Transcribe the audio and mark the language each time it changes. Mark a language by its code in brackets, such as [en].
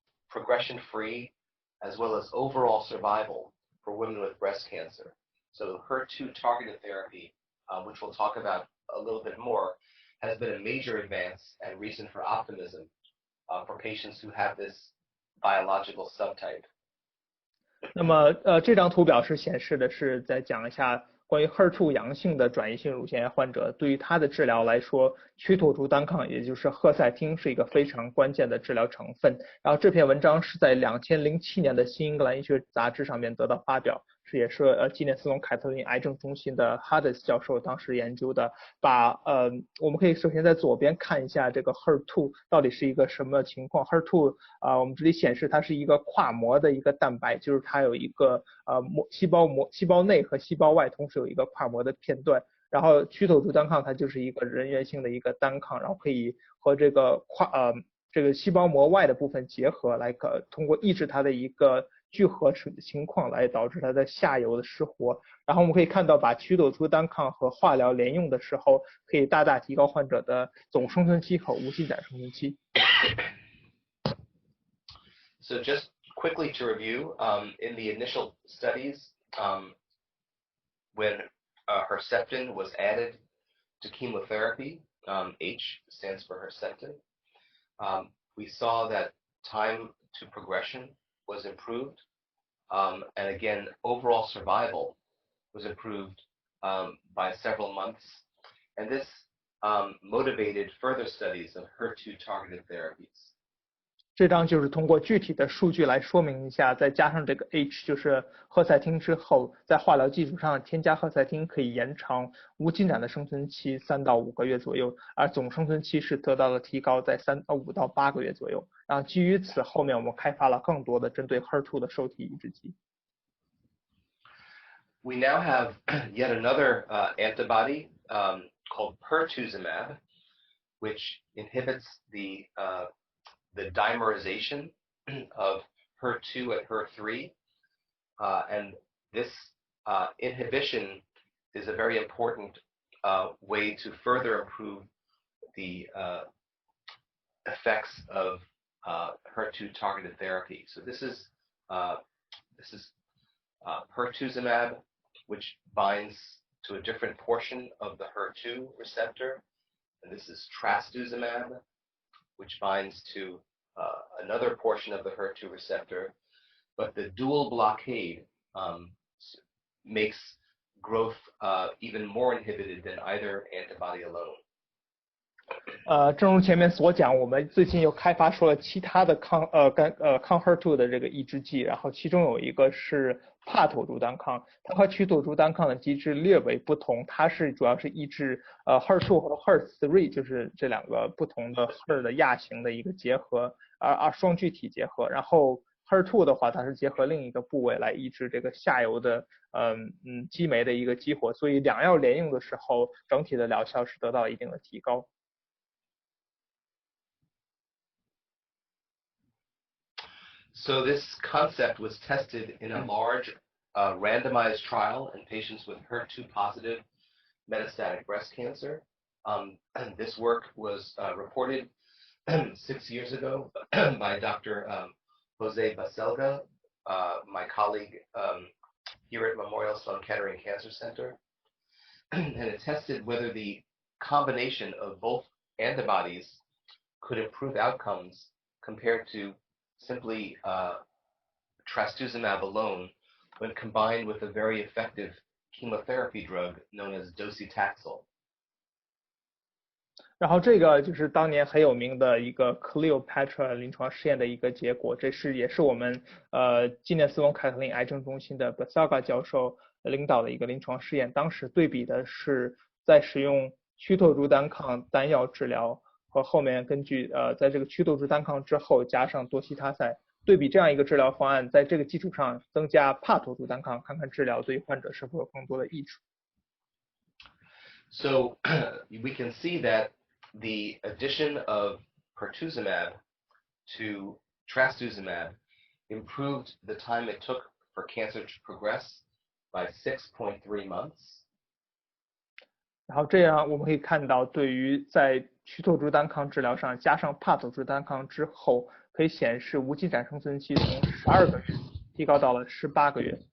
[en] progression-free, as well as overall survival for women with breast cancer. So HER2 targeted therapy, which we'll talk about a little bit more, has been a major advance and reason for optimism for patients who have this biological subtype. [zh] 那么这张图表是显示的是在讲一下关于 HER2 阳性的转移性乳腺癌患者，对于他的治疗来说，曲妥珠单抗也就是赫赛汀是一个非常关键的治疗成分。然后这篇文章是在2007年的新英格兰医学杂志上面得到发表，也是吉内斯隆凯特琳癌症中心的 Hades 教授当时研究的。我们可以首先在左边看一下这个 HER2 到底是一个什么情况。 HER2 我们这里显示它是一个跨膜的一个蛋白，就是它有一个细胞内和细胞外同时有一个跨膜的片段。然后曲妥珠单抗它就是一个人源性的一个单抗，然后可以和这个细胞膜外的部分结合，来通过抑制它的一个聚合情况来导致它的下游的失活。然后我们可以看到，把曲妥珠单抗和化疗连用的时候，可以大大提高患者的总生存期和无进展生存期。 [en] So just quickly to review, in the initial studies, when Herceptin was added to chemotherapy, H stands for Herceptin, we saw that time to progression was improved, and again, overall survival was improved by several months, and this motivated further studies of HER2 targeted therapies. [zh] 这张就是通过具体的数据来说明一下，再加上这个 H 就是赫赛汀之后，在化疗基础上添加赫赛汀可以延长无进展的生存期3到5个月左右，而总生存期是得到了提高在5到8个月左右。然后基于此，后面我们开发了更多的针对 HER2 的受体抑制剂。 [en] We now have yet another antibody called pertuzumab, which inhibits the dimerization of HER2 and HER3, and this inhibition is a very important way to further improve the effects of HER2 targeted therapy. So this is pertuzumab, which binds to a different portion of the HER2 receptor, and this is trastuzumab, which binds to another portion of the HER2 receptor, but the dual blockade makes growth even more inhibited than either antibody alone. [zh] 正如前面所讲，我们最近又开发出了其他的抗 HER2 的这个抑制剂，然后其中有一个是帕妥珠单抗，它和曲妥珠单抗的机制略为不同，它是主要是抑制HER2 和 HER3， 就是这两个不同的 HER 的亚型的一个结合，双聚体结合。然后 HER2 的话，它是结合另一个部位来抑制这个下游的激酶的一个激活，所以两药连用的时候，整体的疗效是得到一定的提高。 [en] So this concept was tested in a large randomized trial in patients with HER2 positive metastatic breast cancer. And this work was reported 6 years ago by Dr. Jose Baselga, my colleague here at Memorial Sloan Kettering Cancer Center. And it tested whether the combination of both antibodies could improve outcomes compared to simply trastuzumab alone when combined with a very effective chemotherapy drug known as docetaxel. [zh] 然后这个就是当年很有名的一个 Cleopatra 临床试验的一个结果，也是我们纪念斯隆凯特琳癌症中心的 Baselga 教授领导的一个临床试验。当时对比的是在使用曲妥珠单抗单药治疗和后面根据在这个曲妥珠单抗之后加上多西他赛，对比这样一个治疗方案，在这个基础上增加帕妥珠单抗，看看治疗对患者是否有更多的益处。 [en] So we can see that the addition of pertuzumab to trastuzumab improved the time it took for cancer to progress by 6.3 months. [zh] 然后这样我们可以看到，对于在曲妥珠单抗治疗上加上帕妥珠单抗之后，可可以显示无进展生存期从12个月提高到了18个月。